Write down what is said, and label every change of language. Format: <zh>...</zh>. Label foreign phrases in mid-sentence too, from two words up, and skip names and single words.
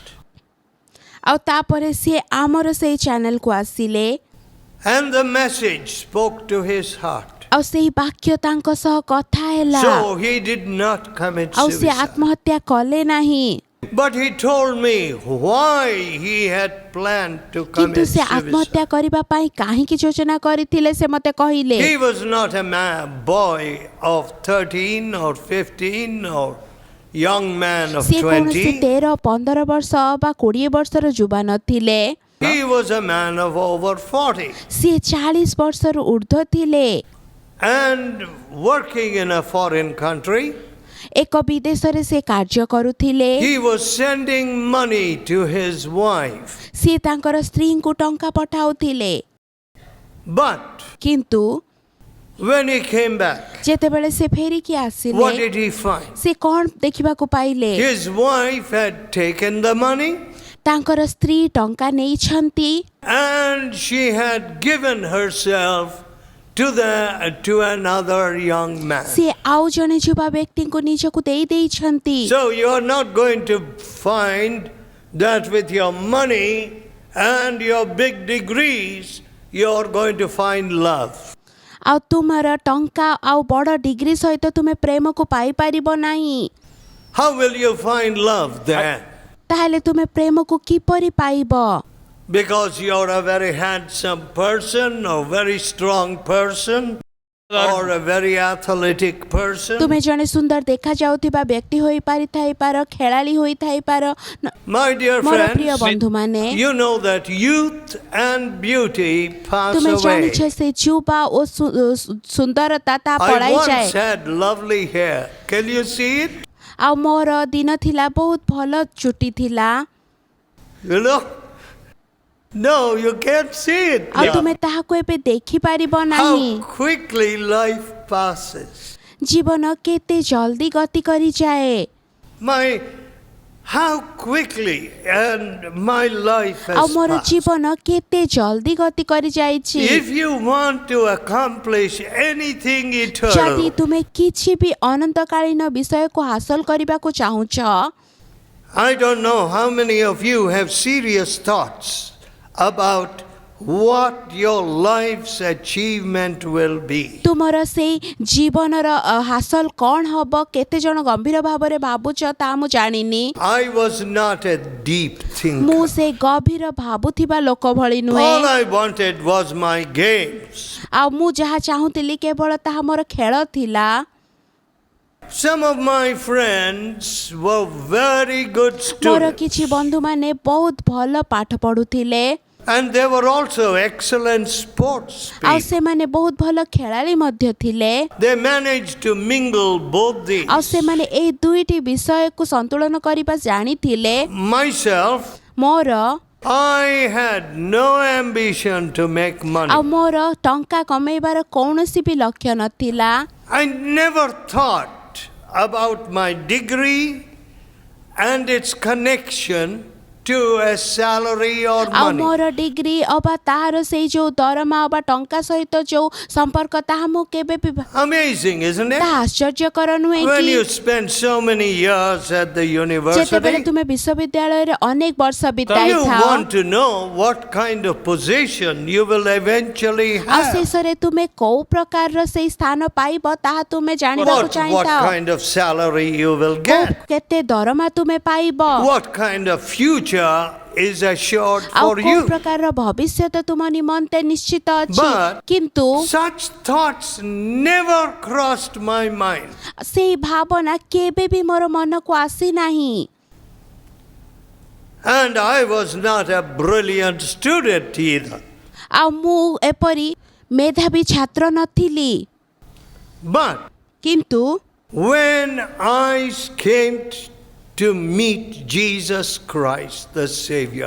<or>ଆଉ ତାପରେ ସିଏ ଆମର ସେଇ ଚ୍ୟାନେଲକୁ ଆସିଲେ</or> <en>And the message spoke to his heart.</en> <or>ଆଉ ସେହି ବାକ୍ୟ ତାଙ୍କ ସହ କଥା ହେଲା</or> <en>So he did not commit</en> <or>ଆଉ ସେ</or> <en>suicide.</en> <or>ଆତ୍ମହତ୍ୟା କଲେ ନାହିଁ</or> <en>But he told me why he had planned to</en> <or>କିନ୍ତୁ</or> <en>commit</en> <or>ସେ ଆତ୍ମହତ୍ୟା</or> <en>suicide.</en> <or>କରିବା ପାଇଁ କାହିଁକି ଯୋଜନା କରିଥିଲେ ସେ ମୋତେ କହିଲେ</or> <en>He was not a boy of 13 or 15 or young man of</en> <or>ସିଏ କୌଣସି</or> <en>20.</en> <or>13-15 ବର୍ଷ ବା 20 ବର୍ଷର ଯୁବା ନଥିଲେ</or> <en>He was a man of over 40</en> <or>ସିଏ 40 ବର୍ଷରୁ ଉର୍ଦ୍ଧ୍ୱ ଥିଲେ</or> <en>and working in a foreign country.</en> <or>ଏକ ବିଦେଶରେ ସେ କାର୍ଯ୍ୟ କରୁଥିଲେ</or> <en>He was sending money to his wife.</en> <or>ସିଏ ତାଙ୍କର ସ୍ତ୍ରୀଙ୍କୁ ଟଙ୍କା ପଠାଉଥିଲେ</or> <en>But</en> <or>କିନ୍ତୁ</or> <en>when he came back,</en> <or>ଯେତେବେଳେ ସେ ଫେରିକି</or> <en>what</en> <or>ଆସିଲେ</or> <en>did he find?</en> <or>ସେ କ'ଣ ଦେଖିବାକୁ ପାଇଲେ</or> <en>His wife had taken the money</en> <or>ତାଙ୍କର ସ୍ତ୍ରୀ ଟଙ୍କା ନେଇଛନ୍ତି</or> <en>and she had given herself to another young man.</en> <or>ସିଏ ଆଉ ଜଣେ ଯୁବା ବ୍ୟକ୍ତିଙ୍କୁ ନିଜକୁ ଦେଇ ଦେଇଛନ୍ତି</or> <en>So you are not going to find that with your money and your big degrees you are going to find love.</en> <or>ଆଉ ତୁମର ଟଙ୍କା ଆଉ ବଡ଼ ଡିଗ୍ରୀ ସହିତ ତୁମେ ପ୍ରେମକୁ ପାଇପାରିବ ନାହିଁ</or> <en>How will you find love then?</en> <or>ତାହେଲେ ତୁମେ ପ୍ରେମକୁ କିପରି ପାଇବ</or> <en>Because you are a very handsome person or very strong person or a very athletic person.</en> <or>ତୁମେ ଜଣେ ସୁନ୍ଦର ଦେଖାଯାଉଥିବା ବ୍ୟକ୍ତି ହୋଇପାରିଥାଇପାର ଖେଳାଳି ହୋଇଥାଇପାର</or> <en>My dear</en> <or>ମୋର ପ୍ରିୟ</or> <en>friends,</en> <or>ବନ୍ଧୁମାନେ</or> <en>you know that youth and beauty pass</en> <or>ତୁମେ</or> <en>away.</en> <or>ଜାଣିଛ ସେ ଯୁବା ଓ ସୁନ୍ଦରତା ତା</or> <en>I</en> <or>ପଳାଇଯାଏ</or> <en>once had lovely hair. Can you see it?</en> <or>ଆଉ ମୋର ଦିନ ଥିଲା ବହୁତ ଭଲ ଚୁଟି ଥିଲା</or> <en>You know? No, you can't see it.</en> <or>ଆଉ ତୁମେ ତାହାକୁ ଏବେ ଦେଖିପାରିବ ନାହିଁ</or> <en>How quickly life passes.</en> <or>ଜୀବନ କେତେ ଜଲ୍ଦି ଗତି କରିଯାଏ</or> <en>How quickly and my life</en> <or>ଆଉ</or> <en>has</en> <or>ମୋର</or> <en>passed.</en> <or>ଜୀବନ କେତେ ଜଲ୍ଦି ଗତି କରିଯାଇଛି</or> <en>If you want to accomplish anything</en> <or>ଯଦି</or> <en>eternal,</en> <or>ତୁମେ କିଛି ବି ଅନନ୍ତକାଳୀନ ବିଷୟକୁ ହାସଲ କରିବାକୁ ଚାହୁଁଛ</or> <en>I don't know how many of you have serious thoughts about what your life's achievement will be.</en> <or>ତୁମର ସେଇ ଜୀବନର ହାସଲ କ'ଣ ହବ କେତେ ଜଣ ଗମ୍ଭୀର ଭାବରେ ଭାବୁଛ ତାହା ମୁଁ ଜାଣିନି</or> <en>I was not a deep</en> <or>ମୁଁ</or> <en>thinker.</en> <or>ସେ ଗଭୀର ଭାବୁଥିବା ଲୋକ ଭଳି ନୁହେଁ</or> <en>All I wanted was my games.</en> <or>ଆଉ ମୁଁ ଯାହା ଚାହୁଁଥିଲି କେବଳ ତାହା ମୋର ଖେଳ ଥିଲା</or> <en>Some of my friends were very good</en> <or>ମୋର</or> <en>students.</en> <or>କିଛି ବନ୍ଧୁମାନେ ବହୁତ ଭଲ ପାଠ ପଢ଼ୁଥିଲେ</or> <en>And they were also excellent sports</en> <or>ଆଉ</or> <en>people.</en> <or>ସେମାନେ ବହୁତ ଭଲ ଖେଳାଳି ମଧ୍ୟ ଥିଲେ</or> <en>They managed to mingle both these.</en> <or>ଆଉ ସେମାନେ ଏଇ ଦୁଇଟି ବିଷୟକୁ ସନ୍ତୁଳନ କରିବା ଜାଣିଥିଲେ</or> <en>Myself,</en> <or>ମୋର</or> <en>I had no ambition to make</en> <or>ଆଉ</or> <en>money.</en> <or>ମୋର ଟଙ୍କା କମେଇବାର କୌଣସି ବି ଲକ୍ଷ୍ୟ ନଥିଲା</or> <en>I never thought about my degree and its connection to a salary or</en> <or>ଆଉ</or> <en>money.</en> <or>ମୋର ଡିଗ୍ରୀ ଅବା ତାହାର ସେଇ ଯୋଉ ଦରମା ଅବା ଟଙ୍କା ସହିତ ଯୋଉ ସମ୍ପର୍କ ତାହା ମୁଁ କେବେ ବି</or> <en>Amazing, isn't it?</en> <or>ତାହା ଆଶ୍ଚର୍ଯ୍ୟକର ନୁହେଁ</or> <en>When</en> <or>କି</or> <en>you spend so many years at the</en> <or>ଯେତେବେଳେ</or> <en>university,</en> <or>ତୁମେ ବିଶ୍ୱବିଦ୍ୟାଳୟରେ ଅନେକ ବର୍ଷ</or> <en>you</en> <or>ବିତାଇଥାଅ</or> <en>want to know what kind of position you will eventually</en> <or>ଆଉ</or> <en>have.</en> <or>ଶେଷରେ ତୁମେ କୋଉ ପ୍ରକାରର ସେଇ ସ୍ଥାନ ପାଇବ ତାହା ତୁମେ ଜାଣିବାକୁ</or> <en>What</en> <or>ଚାହିଁଥାଅ</or> <en>kind of salary you will get.</en> <or>କେତେ ଦରମା ତୁମେ ପାଇବ</or> <en>What kind of future is assured</en> <or>ଆଉ</or> <en>for</en> <or>କୋଉ</or> <en>you.</en> <or>ପ୍ରକାରର ଭବିଷ୍ୟତ ତୁମ ନିମନ୍ତେ ନିଶ୍ଚିତ ଅଛି</or> <en>But</en> <or>କିନ୍ତୁ</or> <en>such thoughts never crossed my mind.</en> <or>ସେଇ ଭାବନା କେବେ ବି ମୋର ମନକୁ ଆସିନାହିଁ</or> <en>And I was not a brilliant student either.</en> <or>ଆଉ ମୁଁ ଏପରି ମେଧାବୀ ଛାତ୍ର ନଥିଲି</or> <en>But</en> <or>କିନ୍ତୁ</or> <en>when I came to meet Jesus Christ, the Savior,</en>